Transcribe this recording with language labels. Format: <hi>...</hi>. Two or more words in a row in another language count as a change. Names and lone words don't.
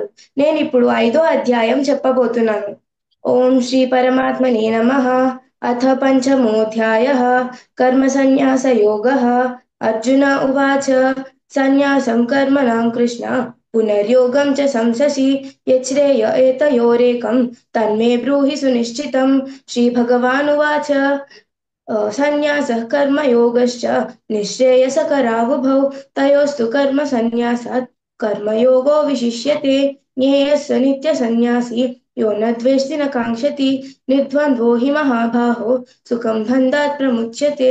<te>నేనిప్పుడు 5వ అధ్యాయం చెప్పబోతున్నాను.</te> <sa>ఓం శ్రీ పరమాత్మనే నమః. అథ పంచమోऽధ్యాయः. కర్మ సన్యాస యోగः. అర్జున ఉవాచ సన్యాసం కర్మణాం కృష్ణ పునర్యోగం చ సంససి యచ్రేయ ఏతయోరేకం తన్మే బ్రూहि సునిశ్చితం. श्रीभगवानुवाच सन्न्यासः कर्मयोगश्च निःश्रेयसकरावुभौ तयोस्तु कर्मसन्न्यासात् कर्मयोगो विशिष्यते। ज्ञेयः स नित्यसन्न्यासी यो न द्वेष्टि न काङ्क्षति निर्द्वन्द्वो हि महाबाहो सुखं बन्धात् प्रमुच्यते।</sa>